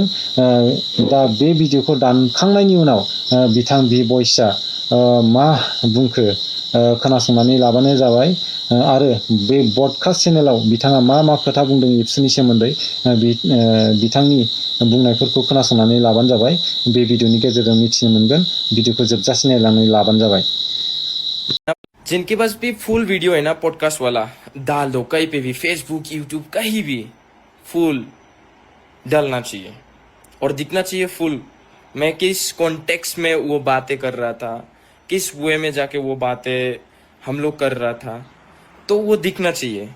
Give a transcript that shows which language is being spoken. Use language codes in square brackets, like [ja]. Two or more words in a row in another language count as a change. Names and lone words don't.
[brx] दा बे भिडिअखौ दानखांनायनि उनाव बिथां बि बयसआ मा बुंखो खोनासंनानै लाबानो जाबाय। आरो बे ब्रडकास्ट चेनेलाव बिथाङा मा मा खोथा बुंदों एबसुनि सोमोन्दै बिथांनि बुंनायफोरखौ खोनासंनानै लाबानो जाबाय। बे भिडिअनि गेजेरजों मिथिनो मोनगोन। भिडिअखौ जोबजासिम नायलांनानै लाबानो जाबाय। [hi] जिनके पास भी [en] full video [hi] है ना पॉडकास्ट वाला, डाल दो कहीं पे भी, फेसबुक, यूट्यूब, कहीं भी फुल डालना चाहिए और दिखना चाहिए फुल। मैं किस कॉन्टेक्स्ट में वो बातें कर रहा था, किस वे में जाके वो बातें हम लोग कर रहा था, तो वो दिखना चाहिए।